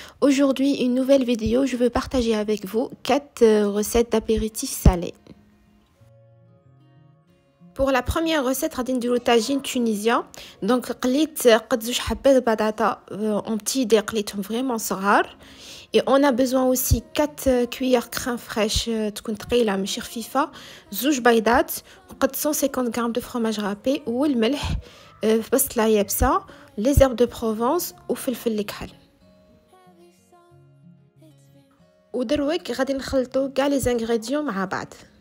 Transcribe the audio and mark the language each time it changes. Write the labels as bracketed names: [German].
[French] Aujourd'hui, une nouvelle vidéo. Je veux partager avec vous 4 recettes d'apéritifs salés. Pour la première recette, [Arabic] غادي نديرو [French] tagine tunisien. [Arabic] Donc قليت قد زوج حبات بطاطا [French] en petits dés [Arabic] قليتهم [French] vraiment [Arabic] صغار. [French] Et on a besoin aussi 4 cuillères crème fraîche [Arabic] تكون ثقيله ماشي خفيفه، زوج بيضات، وقد 150 غرام [French] de fromage râpé [Arabic] والملح، بصله يابسه، [French] les herbes de Provence [Arabic] وفلفل الكحل. ودروك غادي نخلطوا كاع لي زانغريديون مع بعض.